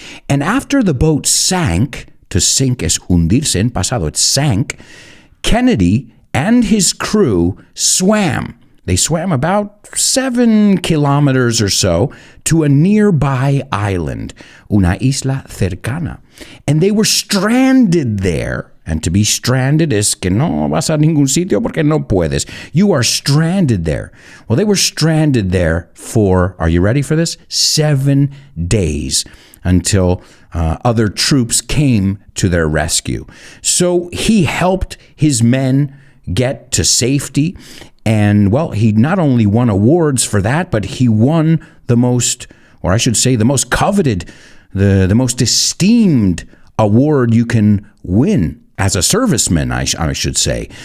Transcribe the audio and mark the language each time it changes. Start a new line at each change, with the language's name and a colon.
English: And after the boat sank, to sink es hundirse en pasado, it sank, Kennedy and his crew swam. They swam about 7 kilometers or so to a nearby island, una isla cercana. And they were stranded there.
Spanish: And to be stranded es que no vas a ningún sitio porque no puedes.
English: You are stranded there. Well, they were stranded there for, are you ready for this? 7 days until other troops came to their rescue. So he helped his men get to safety. And, well, he not only won awards for that, but he won the most, or I should say the most coveted, the most esteemed award you can win as a serviceman, I should say.